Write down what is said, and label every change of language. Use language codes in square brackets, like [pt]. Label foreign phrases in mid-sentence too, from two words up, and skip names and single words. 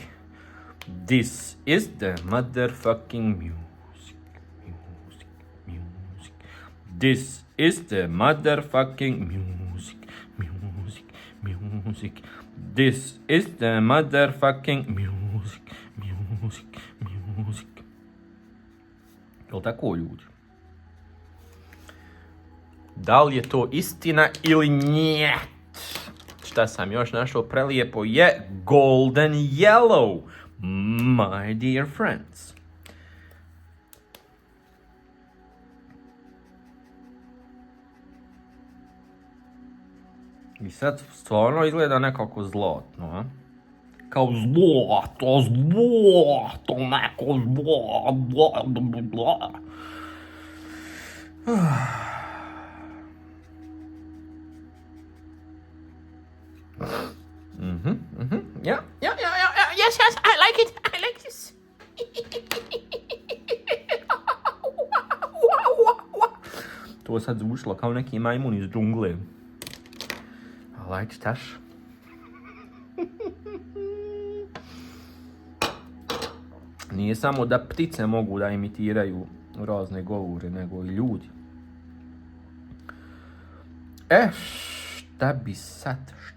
[en] This is the motherfucking music. This is the motherfucking music. This is the motherfucking music. [sr] Jel' tako, ljudi? Da li je to istina ili njet? Šta sam još našao prelijepo je [en] golden yellow, my dear friends. [sr] I sad stvarno izgleda nekako zlatno, a? Kao zlato, neko zlato. [en] Yeah, yes, I like it, I like this. [sr] To sad zvučilo kao neki majmun iz džungle. Like staš. Nije samo da ptice mogu da imitiraju razne govore, nego i ljudi. Šta bi sad?